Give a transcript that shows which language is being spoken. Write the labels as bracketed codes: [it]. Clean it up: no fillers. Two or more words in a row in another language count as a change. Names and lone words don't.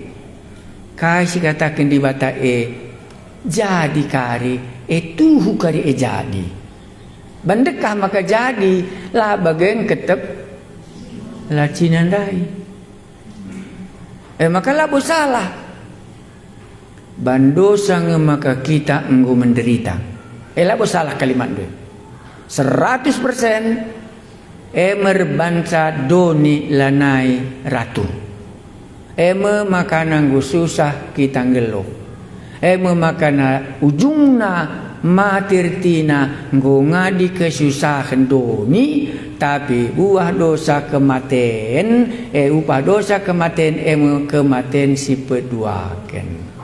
[btx] Kaisi katakan di bata jadi kari tuhu kari jadi. Bandekah maka jadi lah bagian ketep lah cinandai. Maka labo salah. Bandosa maka kita enggo menderita. Labo salah kalimat itu. 100% merbanca doni lanai ratu. Makana nggo susah kita ngeluh. Makana ujungna matirtina nggo ngadi kesusahan doni tapi buah dosa kematen upah dosa kematen kematen si peduaken.